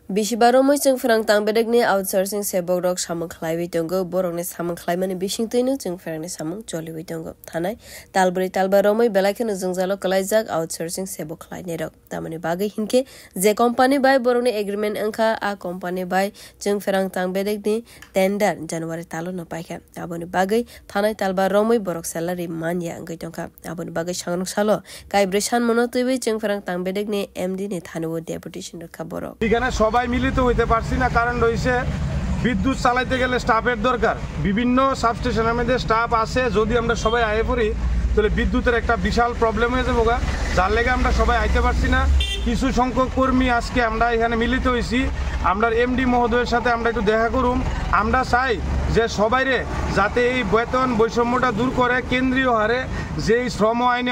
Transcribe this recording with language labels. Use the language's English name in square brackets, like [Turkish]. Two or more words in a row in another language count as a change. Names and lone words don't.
[Kok Borok] Bishibaromoi जों फोरां तांबेदगनि आउटसोर्सिं सेबक सामं खलायबाय दंगो बरकनि सामं खलायमानि बिसिंतैनो जों फोरांनि सामं जलिबाय दंगो थानाय तालब्रै तालबा रोमै बेलाखनो जों जालो कलायजाक आउटसोर्सिं सेबक खलायनाय रक तामानि बागै हिनके जे कंपनी बाय बरकनि एग्रीमेंट अंखा आ कंपनी बाय जों फोरां तांबेदगनि टेंडर जनवरी तालो न पाइखा आबोनि बागै थानाय तालबा रोमै बरक सैलारि मानिया अंगै दंखा आबोनि बागै सांगनक सालो काइब्रै सान मनतैबै जों फोरां तांबेदगनि एमडी नि थानोबो डेपुटेशन रखा बरक [Bangla] এখানে সবাই মিলিত হইতে পারছি না কারণ রইছে বিদ্যুৎ চালাইতে গেলে স্টাফের দরকার বিভিন্ন সাবস্টেশনের মধ্যে স্টাফ আছে যদি আমরা সবাই আয়ে পড়ি তাহলে বিদ্যুতের একটা বিশাল প্রবলেম হয়ে যাবে যার লেগে আমরা সবাই আইতে পারছি না কিছু সংখ্যক কর্মী আজকে আমরা এখানে মিলিত হইছি আমরা এমডি মহোদয়ের সাথে আমরা একটু দেখা করুম আমরা চাই যে সবাইরে যাতে এই বেতন বৈষম্যটা দূর করে কেন্দ্রীয় হারে যেই শ্রম আইনে